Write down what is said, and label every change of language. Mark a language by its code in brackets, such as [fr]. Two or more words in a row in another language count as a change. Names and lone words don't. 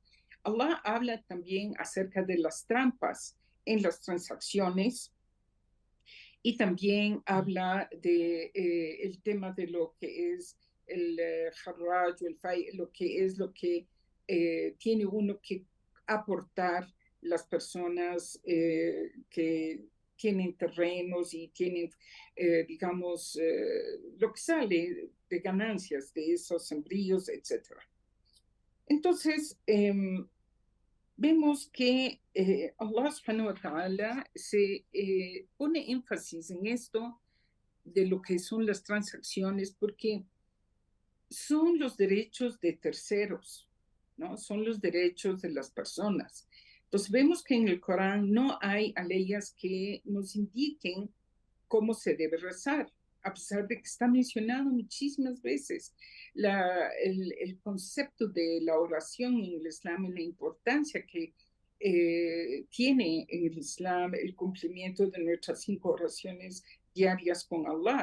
[es] Allah habla también acerca de las trampas en las transacciones y también habla de el tema de lo que es el harraj o el fai, lo que es lo que tiene uno que aportar las personas que tienen terrenos y tienen, digamos, lo que sale de ganancias de esos sembríos, etc. Entonces, vemos que Allah [ar] سبحانه وتعالى [es] se pone énfasis en esto de lo que son las transacciones porque son los derechos de terceros, ¿no? Son los derechos de las personas. Entonces vemos que en el Corán no hay leyes que nos indiquen cómo se debe rezar, a pesar de que está mencionado muchísimas veces el concepto de la oración en el Islam y la importancia que tiene en el Islam el cumplimiento de nuestras 5 oraciones diarias con Allah.